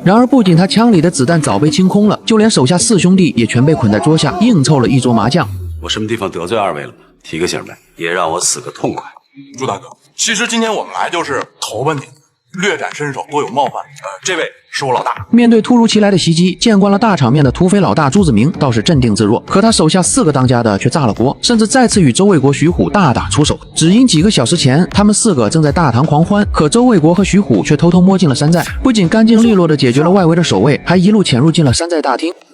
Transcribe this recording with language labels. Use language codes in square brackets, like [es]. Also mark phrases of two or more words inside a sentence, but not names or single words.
[zh] 然而不僅他槍裡的子彈早被清空了，就連手下4兄弟也全被捆在桌下，硬湊了一桌麻将。我什麼地方得罪2位了嗎？提個醒唄，也讓我死個痛快。朱大哥，其實今天我們來就是投奔您，略展身手，多有冒犯。這位是我老大。面對突如其來的襲擊，見慣了大場面的土匪老大朱子明倒是鎮定自若，可他手下4個當家的卻炸了鍋，甚至再次與周衛國、徐虎大打出手。只因幾個小時前，他們4個正在大堂狂歡，可周衛國和徐虎卻偷偷摸進了山寨，不僅乾淨利落地解決了外圍的守衛，還一路潛入進了山寨大廳。